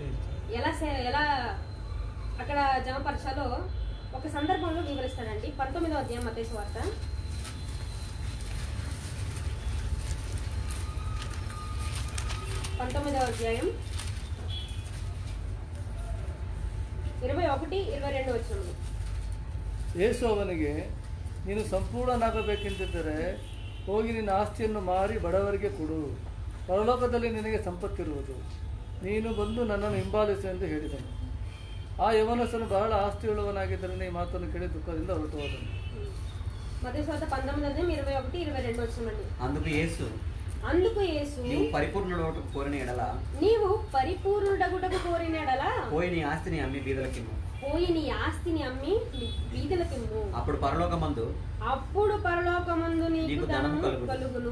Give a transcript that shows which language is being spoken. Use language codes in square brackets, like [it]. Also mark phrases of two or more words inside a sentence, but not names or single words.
[te] ఎలా అక్కడ జమపరచాలో ఒక సందర్భంలో వివరిస్తాడండి. 19వ అధ్యాయం మత్తయి సువార్త 19వ అధ్యాయం 21, 22 ವಚನಗಳು. [kn] ಯೇಸು ಅವನಿಗೆ, ನೀನು ಸಂಪೂರ್ಣನಾಗಬೇಕೆಂದಿದ್ದರೆ ಹೋಗಿ ನಿನ್ನ ಆಸ್ತಿಯನ್ನು ಮಾರಿ ಬಡವರಿಗೆ ಕೊಡು, ಪರಲೋಕದಲ್ಲಿ ನಿನಗೆ ಸಂಪತ್ತಿರುವುದು, ನೀನು ಬಂದು ನನ್ನನ್ನು ಹಿಂಬಾಲಿಸು ಎಂದು ಹೇಳಿದನು. ಆ ಯವನಸ್ಥನು ಬಹಳ ಆಸ್ತಿಯುಳ್ಳವನಾಗಿದ್ದರಿಂದ ಈ ಮಾತನ್ನು ಕೇಳಿ ದುಃಖದಿಂದ ಹೊರಟು ಹೋದನು. [te] మత్తయి సువార్త 19, 21, 22 వచనమండి. అందుకు యేసు నీవు పరిపూర్ణుడగుటకు కోరిన ఎడల పోయి నీ ఆస్తిని అమ్మి బీదలకిమ్ము, అప్పుడు పరలోకమందు నీకు ధనము కలుగును.